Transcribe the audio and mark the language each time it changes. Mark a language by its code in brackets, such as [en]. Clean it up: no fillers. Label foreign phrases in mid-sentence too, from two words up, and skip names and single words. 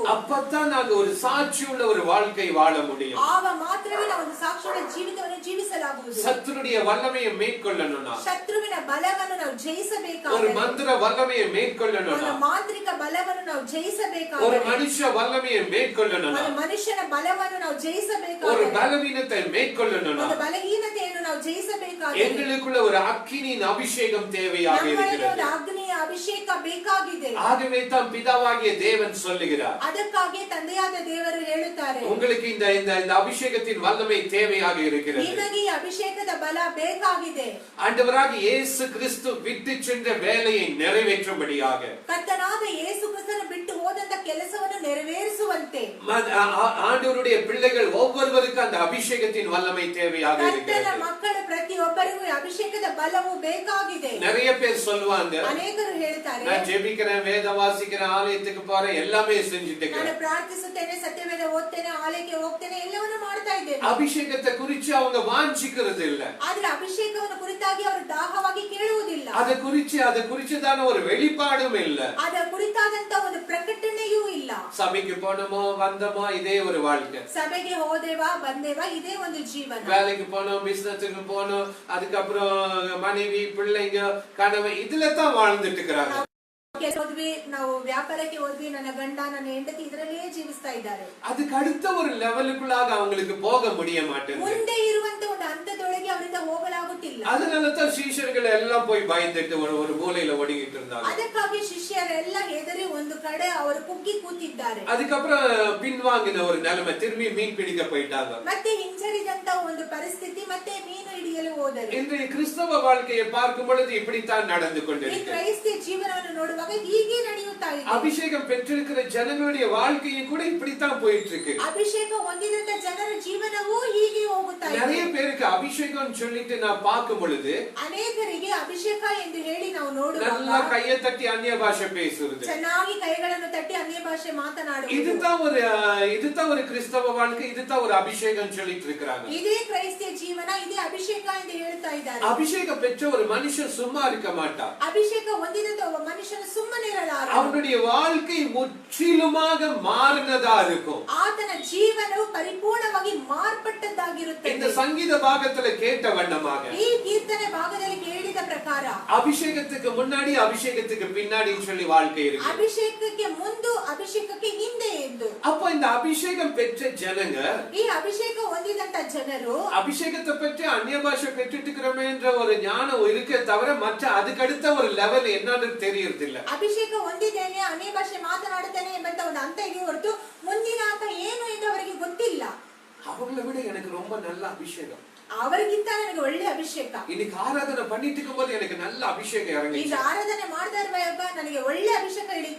[ta] அப்பதான் நாங்க ஒரு சாட்சியுள்ள ஒரு வாழ்க்கை வாழ முடியும். [kn] ಆಗ ಮಾತ್ರವೇ ನಾವು ಒಂದು ಸಾಕ್ಷಿಯುಳ್ಳ ಜೀವಿತವನ್ನು ಜೀವಿಸಲಾಗುವುದು. [ta] சத்துருடைய வல்லமையை மேற்கொள்ளணும்னா, [kn] ಶತ್ರುವಿನ ಬಲವನ್ನು ನಾವು ಜಯಿಸಬೇಕಾದರೆ, [ta] ஒரு மந்திர வல்லமையை மேற்கொள்ளணும்னா, [kn] ಒಂದು ಮಾಂತ್ರಿಕ ಬಲವನ್ನು ನಾವು ಜಯಿಸಬೇಕಾದರೆ, [ta] ஒரு மனுஷ வல்லமையை மேற்கொள்ளணும்னா, [kn] ಒಂದು ಮನುಷ್ಯನ ಬಲವನ್ನು ನಾವು ಜಯಿಸಬೇಕಾದರೆ, [ta] ஒரு பலவீனத்தை மேற்கொள்ளணும்னா, [kn] ಒಂದು ಬಲಹೀನತೆಯನ್ನು ನಾವು ಜಯಿಸಬೇಕಾದರೆ, [ta] எங்களுக்குள்ள ஒரு அக்கினியின் அபிஷேகம் தேவையாக இருக்கிறது. [kn] ಒಂದು ಅಗ್ನಿಯ ಅಭಿಷೇಕ ಬೇಕಾಗಿದೆ. [ta] ஆகவே தான் பிதாவாகிய தேவன் சொல்லுகிறார், [kn] ಅದಕ್ಕಾಗಿ ತಂದೆಯಾದ ದೇವರು ಹೇಳುತ್ತಾರೆ, [ta] உங்களுக்கு இந்த இந்த அபிஷேகத்தின் வல்லமை தேவையாக இருக்கிறது. [kn] ನಿಮಗೆ ಈ ಅಭಿಷೇಕದ ಬಲ ಬೇಕಾಗಿದೆ. [ta] ஆண்டவராகிய இயேசு கிறிஸ்து விட்டு சென்ற வேலையை நிறைவேற்றும்படியாக, [kn] ಕರ್ತನಾದ ಯೇಸು ಕ್ರಿಸ್ತನು ಬಿಟ್ಟು ಹೋದಂತ ಕೆಲಸವನ್ನು ನೆರವೇರಿಸುವಂತೆ, [ta] ஆண்டவருடைய பிள்ளைகள் ஒவ்வொருவருக்கும் அந்த அபிஷேகத்தின் வல்லமை தேவையாக இருக்கிறது. [kn] ಕರ್ತನ ಮಕ್ಕಳ ಪ್ರತಿಯೊಬ್ಬರಿಗೂ ಅಭಿಷೇಕದ ಬಲವು ಬೇಕಾಗಿದೆ. [ta] நிறைய பேர் சொல்லுவாங்க, [kn] ಅನೇಕರು ಹೇಳ್ತಾರೆ, [ta] நான் ஜெபிக்கிறேன், வேதம் வாசிக்கிறேன், ஆலயத்துக்கு போறேன், எல்லாமே செஞ்சுட்டு [kn] ನಾನು [ta] இருக்கேன். [kn] ಪ್ರಾರ್ಥಿಸುತ್ತೇನೆ, ಸತ್ಯವೇದ ಓದ್ತೇನೆ, ಆಲಯಕ್ಕೆ ಹೋಗ್ತೇನೆ, ಎಲ್ಲವನ್ನೂ ಮಾಡ್ತಾ ಇದ್ದೇನೆ. [ta] அபிஷேகத்தை குறிச்சு அவங்க வாஞ்சிக்கிறது இல்ல. [kn] ಆದ್ರೆ ಅಭಿಷೇಕವನ್ನು ಕುರಿತಾಗಿ ಅವರು ದಾಹವಾಗಿ ಕೇಳುವುದಿಲ್ಲ. [ta] அதை குறிச்சுதான ஒரு வெளிப்பாடும் இல்ல. [kn] ಅದರ ಕುರಿತಾದಂತ ಒಂದು ಪ್ರಕಟಣೆಯೂ ಇಲ್ಲ. [ta] சபைக்கு போனோமோ வந்தோமோ இதே ஒரு வாழ்க்கை. [kn] ಸಭೆಗೆ ಹೋದೆವಾ ಬಂದೆವಾ ಇದೇ ಒಂದು ಜೀವನ. [ta] வேலைக்கு போனோம், பிசினஸ்க்கு போனோம், அதுக்கப்புறம் மனைவி பிள்ளைங்க கணவன் இதுல தான் வாழ்ந்துட்டு இருக்கிறாங்க. [kn] ಹೋದ್ವಿ, ನಾವು ವ್ಯಾಪಾರಕ್ಕೆ ಹೋದ್ವಿ, ನನ್ನ ಗಂಡ ನನ್ನ ಹೆಂಡತಿ ಇದರಲ್ಲೇ ಜೀವಿಸ್ತಾ ಇದ್ದಾರೆ. [ta] அதுக்கு அடுத்த ஒரு லெவலுக்குள்ளாக அவங்களுக்கு போக முடிய மாட்டேங்குது. [kn] ಮುಂದೆ ಇರುವಂತ ಒಂದು ಹಂತದೊಳಗೆ ಅವರಿಂದ ಹೋಗಲಾಗುತ್ತಿಲ್ಲ. [ta] அதனால தான் சீஷர்கள் எல்லாம் போய் பயந்துட்டு ஒரு மூலையில ஒடுங்கிட்டு இருந்தாங்க. [kn] ಅದಕ್ಕಾಗಿ ಶಿಷ್ಯರೆಲ್ಲ ಹೆದರಿ ಒಂದು ಕಡೆ ಅವರು ಕುಗ್ಗಿ ಕೂತಿದ್ದಾರೆ. [ta] அதுக்கப்புறம் பின்வாங்கின ஒரு நிலைமை, திரும்பி மீன் பிடிக்க போயிட்டாங்க. [kn] ಮತ್ತೆ ಹಿಂಜರಿದಂತ ಒಂದು ಪರಿಸ್ಥಿತಿ, ಮತ್ತೆ ಮೀನು ಹಿಡಿಯಲು ಹೋದರು. [ta] இன்றைய கிறிஸ்தவ வாழ்க்கையை பார்க்கும் பொழுது இப்படித்தான் நடந்து [kn] ಈ [ta] கொண்டிருக்கிறது. [kn] ಕ್ರೈಸ್ತ ಜೀವನವನ್ನು ನೋಡುವಾಗ ಹೀಗೆ ನಡೆಯುತ್ತಾ ಇದೆ. [ta] அபிஷேகம் பெற்றிருக்கிற ஜனங்களுடைய வாழ்க்கையும் கூட இப்படித்தான் போயிட்டு இருக்கு. [kn] ಅಭಿಷೇಕ ಹೊಂದಿದಂತ ಜನರ ಜೀವನವೂ ಹೀಗೆ ಹೋಗುತ್ತಾ ಇದೆ. [ta] நிறைய பேருக்கு அபிஷேகம் சொல்லிட்டு நான் பார்க்கும் பொழுது, [kn] ಅನೇಕರಿಗೆ ಅಭಿಷೇಕ ಎಂದು ಹೇಳಿ ನಾವು ನೋಡುವಾಗ [ta] நல்லா கையை தட்டி அந்நிய பாஷை பேசுறது, [kn] ಚೆನ್ನಾಗಿ ಕೈಗಳನ್ನು ತಟ್ಟಿ ಅನ್ಯ ಭಾಷೆ ಮಾತನಾಡುವುದು, [ta] இதுதான் ஒரு கிறிஸ்தவ வாழ்க்கை, இதுதான் ஒரு அபிஷேகம் சொல்லிட்டு இருக்கிறாங்க. [kn] ಇದೇ ಕ್ರೈಸ್ತ ಜೀವನ, ಇದೇ ಅಭಿಷೇಕ ಎಂದು ಹೇಳ್ತಾ ಇದ್ದಾರೆ. [ta] அபிஷேகம் பெற்ற ஒரு மனுஷன் சும்மா இருக்க மாட்டான். [kn] ಅಭಿಷೇಕ ಹೊಂದಿದಂತ ಒಬ್ಬ ಮನುಷ್ಯನ ಸುಮ್ಮನೆ ಇರಲಾರ. [ta] அவனுடைய வாழ்க்கை முற்றிலுமாக மாறினதா இருக்கும். [kn] ಆತನ ಜೀವನವು ಪರಿಪೂರ್ಣವಾಗಿ ಮಾರ್ಪಟ್ಟದ್ದಾಗಿರುತ್ತದೆ. [ta] இந்த சங்கீத பாகத்துல கேட்ட வண்ணமாக, [kn] ಈ ಕೀರ್ತನೆ ಭಾಗದಲ್ಲಿ ಕೇಳಿದ ಪ್ರಕಾರ, [ta] அபிஷேகத்துக்கு முன்னாடி அபிஷேகத்துக்கு பின்னாடின்னு சொல்லி வாழ்க்கை இருக்கு. [kn] ಅಭಿಷೇಕಕ್ಕೆ ಮುಂದು ಅಭಿಷೇಕಕ್ಕೆ ಹಿಂದೆ ಎಂದು. [ta] அப்போ இந்த அபிஷேகம் பெற்ற ஜனங்க, [kn] ಈ ಅಭಿಷೇಕ ಹೊಂದಿದಂತ ಜನರು [ta] அபிஷேகத்தை பெற்று அந்நிய பாஷை பெற்றுட்டு இருக்கிறோமேன்ற ஒரு ஞானம் இருக்கே தவிர மற்ற அதுக்கு அடுத்த ஒரு லெவல் என்னன்னு தெரியறது இல்ல. [kn] ಅಭಿಷೇಕ ಹೊಂದಿದ್ದೇನೆ, ಅನ್ಯ ಭಾಷೆ ಮಾತನಾಡುತ್ತೇನೆ ಎಂಬಂತ ಒಂದು ಹಂತ ಇದೆ ಹೊರತು ಮುಂದಿನ ಹಂತ ಏನು ಎಂದು ಅವರಿಗೆ ಗೊತ್ತಿಲ್ಲ. [ta] அவங்களை விட எனக்கு ரொம்ப நல்ல அபிஷேகம், [kn] ಅವರಿಗಿಂತ ನನಗೆ ಒಳ್ಳೆ ಅಭಿಷೇಕ, [ta] இன்னைக்கு ஆராதனை பண்ணிட்டு இருக்கும்போது எனக்கு நல்ல அபிஷேகம் [kn] ಈಗ [ta] இறங்கிச்சு, [kn] ಆರಾಧನೆ ಮಾಡ್ತಾ ಇರುವಾಗ ನನಗೆ ಒಳ್ಳೆ ಅಭಿಷೇಕ ಇಳಿತು,